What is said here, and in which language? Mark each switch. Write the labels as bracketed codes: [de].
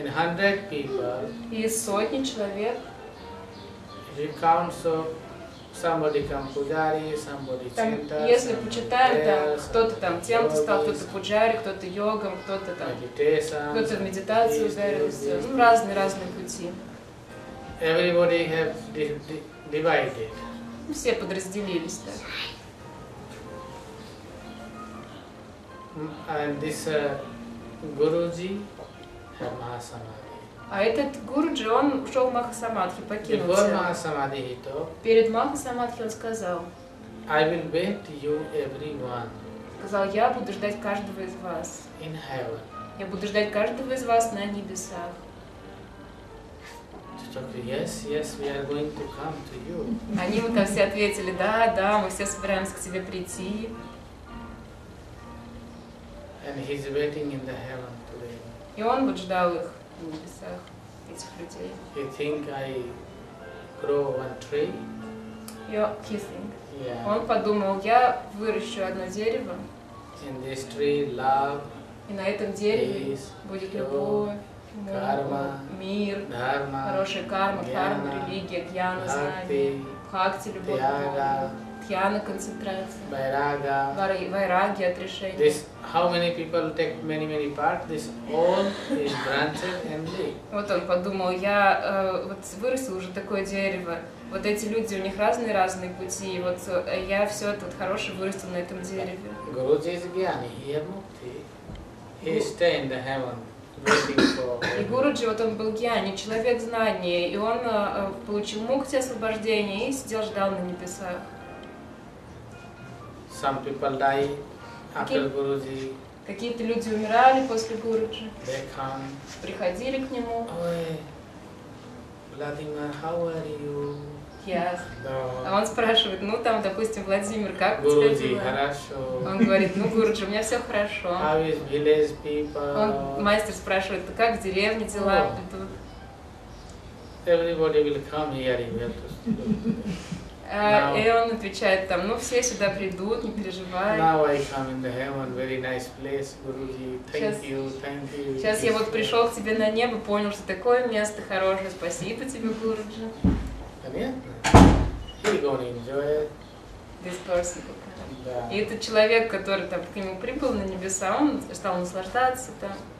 [en] In 100 people, [ru] И из сотни человек, [en] if you count, so somebody come pujari, somebody [ru] там, [en] chanter, [ru] если [en] somebody [ru] почитаем, там [en] prayer, [ru] кто-то там тем-то стал, [en] yogis, [ru] кто-то пуджари, кто-то йогом, кто-то там, [en] meditation, [ru] кто-то в медитацию [en] this, [ru] ударился. [en] this, [ru] Ну, разные пути. [en] Everybody have divided. [ru] Ну, все подразделились, да. [en] And this Guruji had Mahasamadhi. [ru] А этот Гуруджи, он ушел в Махасамадхи, покинул [en] Before [ru] тело. [en] Mahasamadhi he talked, [ru] Перед Махасамадхи он сказал, [en] I will wait you everyone [ru] я буду ждать каждого из вас. [en] in heaven. [ru] Я буду ждать каждого из вас на небесах. [en] He talked, yes, we are going to come to you. [ru] Они ему там все ответили, да, мы все собираемся к тебе прийти. [en] And he's waiting in the heaven today. [ru] И он вот ждал их на небесах, этих людей. [en] He think I grow one tree. He think. Yeah. [ru] Он подумал, я выращу одно дерево, [en] In this tree, love, [ru] и на этом дереве [en] peace, [ru] будет [en] joy, [ru] любовь, карма, мир, [en] dharma, [ru] хорошая карма, гьяна, религия, гьяна, знание, [en] bhakti, [ru] бхакти, любовь, [en] tyaga, [ru] дхьяна, концентрация, [en] vairaga. [ru] вайраги, отрешение. [en] This, how many people take many parts, this all is branches and leaves. [ru] Вот он подумал, я вот вырастил уже такое дерево, вот эти люди, у них разные пути, и вот я все это вот хорошее вырастил на этом дереве. [en] Guruji is Jnani, he had mukti. He stay in the heaven, waiting for... [ru] И Гуруджи, вот он был гьяни, человек знания, и он получил мукти, освобождение, и сидел, ждал на небесах. [en] Some people die after Guruji. [ru] Какие-то люди умирали после Гуруджи, [en] They come. [ru] приходили к нему. [en] Oi, Vladimir, how are you? [ru] А он спрашивает, ну там, допустим, Владимир, как у тебя [en] Guruji, [ru] дела? хорошо. Он говорит, ну, Гуруджи, у меня все хорошо. [en] How is village people? [ru] Мастер спрашивает, как в деревне дела идут? [en] Everybody will come here, you have to [ru] И он отвечает там, ну все сюда придут, не переживай. [en] Now I come in the heaven, very nice place, Guruji. Thank you. [ru] Сейчас я вот пришел к тебе на небо, понял, что такое место хорошее, спасибо тебе, Гуруджи. Понятно? [en] He gonna enjoy it. This person. [ru] Да. И этот человек, который там к нему прибыл на небеса, он стал наслаждаться там.